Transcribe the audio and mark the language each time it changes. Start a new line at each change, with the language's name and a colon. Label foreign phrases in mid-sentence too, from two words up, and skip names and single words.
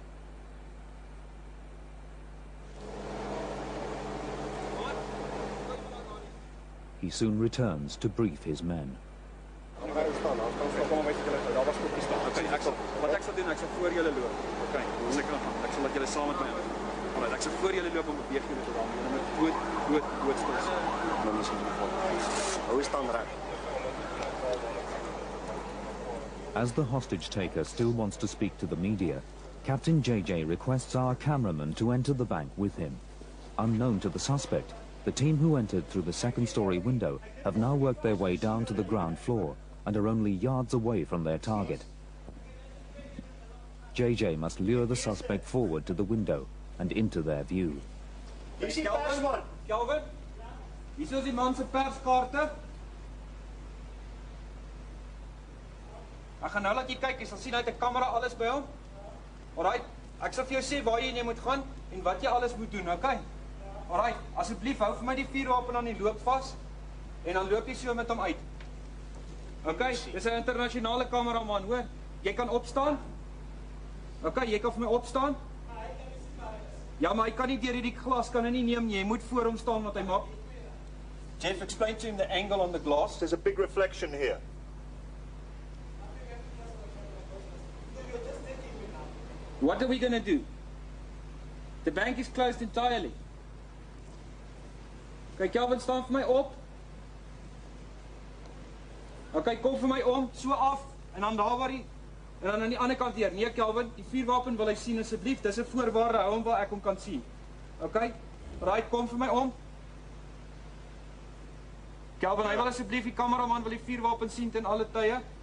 English: He soon returns to brief his men.
Afrikaans: Wat ek sal doen, ek sal voor julle loop. Okay, dis ek sal laat julle saam met my. Alright, ek sal voor julle loop en beweeg julle tot daar. Julle moet doodstil. Nou moet jy volg. Hou staan reg.
English: As the hostage taker still wants to speak to the media, Captain JJ requests our cameraman to enter the bank with him. Unknown to the suspect, the team who entered through the second-story window have now worked their way down to the ground floor and are only yards away from their target. JJ must lure the suspect forward to the window and into their view.
Afrikaans: Kelvin, hier is die man se perskaarte. Ek gaan nou laat jy kyk, jy sal sien hy het 'n kamera alles by hom. Alright, ek sal vir jou sê waar jy moet gaan en wat jy alles moet doen, okay? Alright, asseblief hou vir my die vuurwapen aan die loop vas en dan loop jy so met hom uit. Okay, dis 'n internasionale kameraman, hoor. Jy kan opstaan? Okay, jy kan vir my opstaan? Ja, maar hy kan nie deur hierdie glas kan hy nie neem nie. Jy moet voor hom staan wat hy maak.
English: Jeff, explain to him the angle on the glass. There's a big reflection here. What are we going to do? The bank is closed entirely.
Afrikaans: Okay, Kelvin, staan vir my op. Okay, kom vir my om, so af, en dan daar waar die, en dan aan die ander kant hier. Nee, Kelvin, die vuurwapen wil hy sien asseblief. Dis 'n voorwaarde, hou hom waar ek hom kan sien. Okay? Right, kom vir my om. Kelvin, hy wil asseblief die kameraman wil die vuurwapen sien ten alle tye.